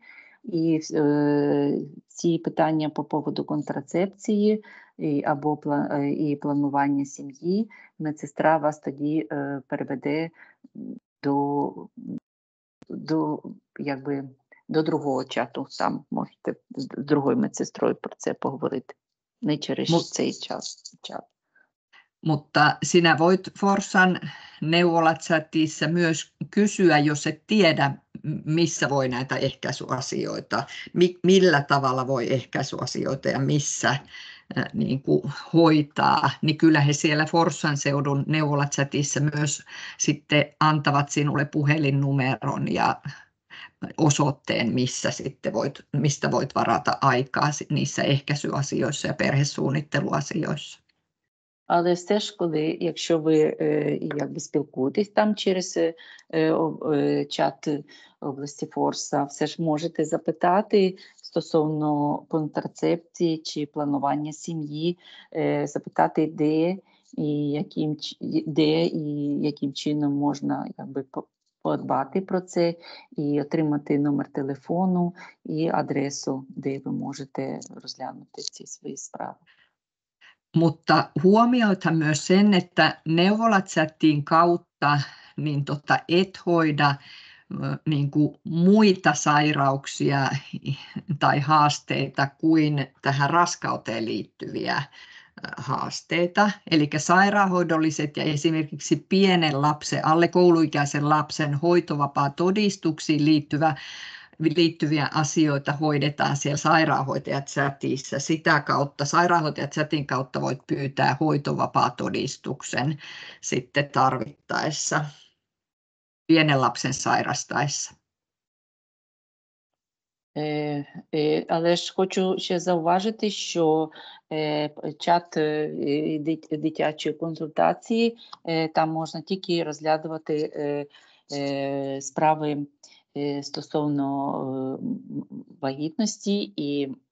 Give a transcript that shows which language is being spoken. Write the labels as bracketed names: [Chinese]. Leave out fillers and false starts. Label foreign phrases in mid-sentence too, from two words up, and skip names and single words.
[Ukrainian] І ці питання по поводу контрацепції або планування сім'ї, медсестра вас тоді переведе до другого чату. Там можете з другою медсестрою про це поговорити, не через цей чат. [Finnish] Mutta sinä voit Forssan neuvolachatissa myös kysyä, jos et tiedä, missä voi näitä ehkäisyasioita, millä tavalla voi ehkäisyasioita ja missä niin kuin hoitaa, niin kyllä he siellä Forssan seudun neuvolachatissa myös sitten antavat sinulle puhelinnumeron ja osoitteen, mistä voit varata aikaa niissä ehkäisyasioissa ja perhesuunnitteluasioissa. [Ukrainian] Але все ж, якщо ви спілкуєтесь там через чат області Форса, все ж можете запитати стосовно контрацепції чи планування сім'ї, запитати, де і яким чином можна подбати про це, і отримати номер телефону і адресу, де ви можете розглянути ці свої справи. [Finnish] Mutta huomioithan myös sen, että neuvolachattin kautta niin et hoida niin kuin muita sairauksia tai haasteita kuin tähän raskauteen liittyviä haasteita. Eli sairaanhoidolliset ja esimerkiksi pienen lapsen, alle kouluikäisen lapsen hoitovapaatodistuksiin liittyviä asioita hoidetaan siellä sairaanhoitajachatissa. Sitä kautta, sairaanhoitajachatin kautta voit pyytää hoitovapaatodistuksen sitten tarvittaessa pienen lapsen sairastaessa. [Ukrainian] Але ж хочу ще зауважити, що чат дитячої консультації, там можна тільки розглядувати справи стосовно вагітності і